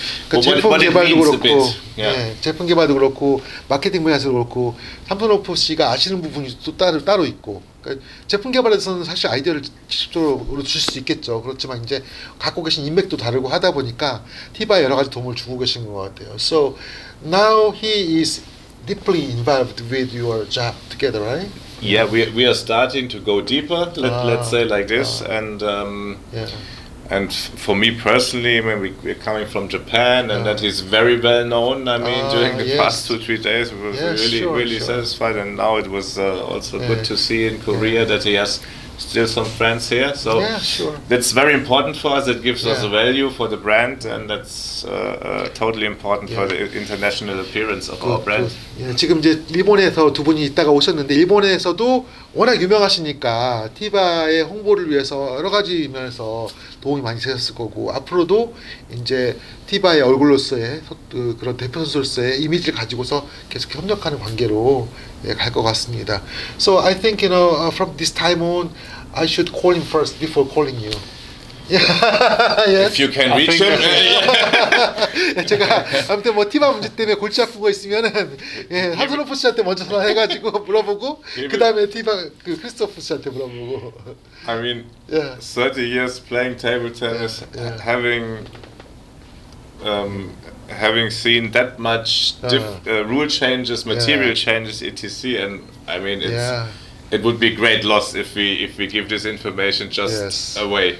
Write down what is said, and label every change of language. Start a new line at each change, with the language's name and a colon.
Korean: 제품 개발도 그렇고, 제품 개발도 그렇고, 마케팅 분야에서도 그렇고, 삼소노프 씨가 아시는 부분이 또 따로 있고, 그러니까 제품 개발에서는 사실 아이디어를 직접적으로 줄 수 있겠죠. 그렇지만 이제 갖고 계신 인맥도 다르고 하다 보니까 티바에 여러 가지 도움을 주고 계신 것 같아요.
English: So now he is deeply involved with your job together, right? Yeah, we are starting to go deeper. Let's say like this, And for me personally, I mean, we're coming from Japan, and that is very well known. I mean, during the past 2-3 days, we were really satisfied, and now it was also good to see in Korea that he has still some friends here. So that's very important for us. It gives us a value for the brand, and that's totally important for the international appearance of our brand.
Korean: 지금 이제 일본에서 두 분이 있다가 오셨는데, 일본에서도 워낙 유명하시니까 티바의 홍보를 위해서 여러 가지 면에서 도움이 많이 되셨을 거고, 앞으로도 이제 티바의 얼굴로서의 그런 대표 선수로서의 이미지를 가지고서 계속 협력하는 관계로 갈 것 같습니다.
English: So I think from this time on, I should call him first before calling you. If you can reach him.
Korean: 제가 아무튼 뭐 티바 문제 때문에 골치 아픈 거 있으면은 삼소노프 씨한테 먼저 전화해가지고 물어보고 그 다음에 티바 크리스토프 씨한테 물어보고.
English: I mean, 30 years playing table tennis, having seen that much rule changes, material changes, etc. And I mean, it would be great loss if we give this information just away.